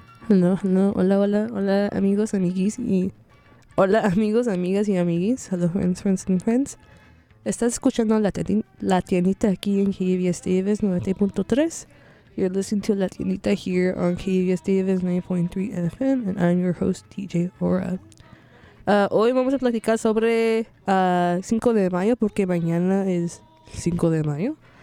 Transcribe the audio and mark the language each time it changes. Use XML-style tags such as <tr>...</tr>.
<es>No, hola amigos, amiguis y... Hola amigos, amigas y amiguis,</es> <en>hello friends and friends.</en> <es>Estás escuchando La Tiendita aquí en KBS Davis 90.3.</es> <en>You're listening to La Tiendita here on KBS Davis 90.3 FM and I'm your host, DJ Aura.</en> <es>Hoy vamos a platicar sobre 5 de mayo porque mañana es 5 de mayo.</es>